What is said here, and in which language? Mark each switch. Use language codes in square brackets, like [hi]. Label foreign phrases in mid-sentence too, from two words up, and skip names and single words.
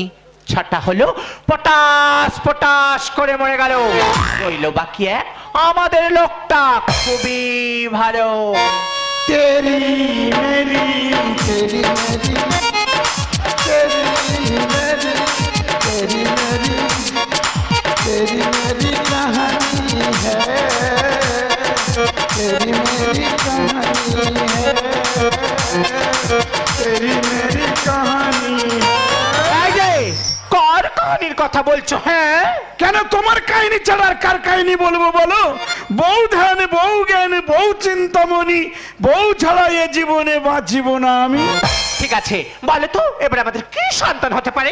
[bn] ছটা হলো পটাশ পটাশ করে মরে গেল। রইল বাকি এক, আমাদের লোকটা খুবই ভালো। [hi] तेरी मेरी तेरी मेरी तेरी मेरी तेरी मेरी कहानी है, तेरी मेरी कहानी है, तेरी मेरी कहानी है। [bn] কার কাহিনীর কথা বলছো? হ্যাঁ, কেন তোমার কাহিনী ছাড়া আর কার কাহিনী বলবো বলো? বউ ধ্যান, বউ জ্ঞান, বউ চিন্তামণি, বউ ছাড়া এ জীবনে বাঁচিব না আমি। ঠিক আছে, বলে তো এবার আমাদের কি সন্তান হতে পারে?